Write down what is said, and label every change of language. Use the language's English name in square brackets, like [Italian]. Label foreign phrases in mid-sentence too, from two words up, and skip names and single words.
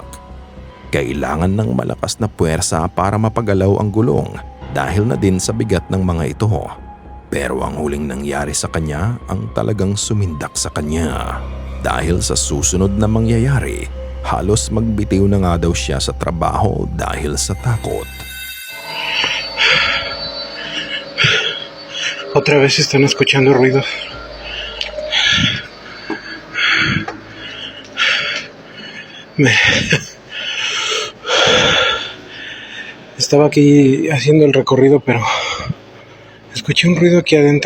[Filipino] Kailangan ng malakas na puwersa para mapagalaw ang gulong dahil na din sa bigat ng mga ito. Pero ang huling nangyari sa kanya ang talagang sumindak sa kanya. Dahil sa susunod na mangyayari, halos magbitiw na nga daw siya sa trabaho dahil sa takot. [Spanish] Otra vez están escuchando ruidos. Estaba aquí haciendo el recorrido, pero escuché un ruido aquí adentro.